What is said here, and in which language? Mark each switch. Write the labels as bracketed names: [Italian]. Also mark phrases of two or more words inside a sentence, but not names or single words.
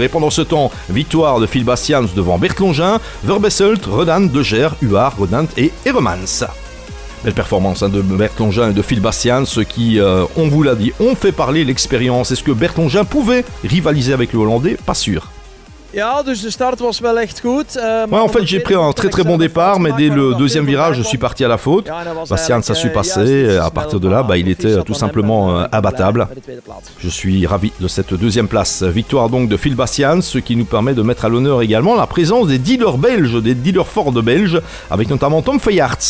[French] Et pendant ce temps, victoire de Phil Bastians devant Bert Longin, Verbesselt, Redant, De Geer, Huard, Redant et Heremans. Belle performance de Bert Longin et de Phil Bastians qui, on vous l'a dit, ont fait parler l'expérience. Est-ce que Bert Longin pouvait rivaliser avec le Hollandais? Pas sûr. [Dutch] Ja, dus de start was wel echt goed. [French] Ouais, en fait, j'ai pris un très bon départ, mais dès le 2e virage, je suis parti à la faute. Bastians a su passer, et à partir de là, il était tout simplement abattable. Je suis ravi de cette 2e place. Victoire donc de Phil Bastians, ce qui nous permet de mettre à l'honneur également la présence des dealers belges, des dealers Ford belges, avec notamment Tom Feyarts.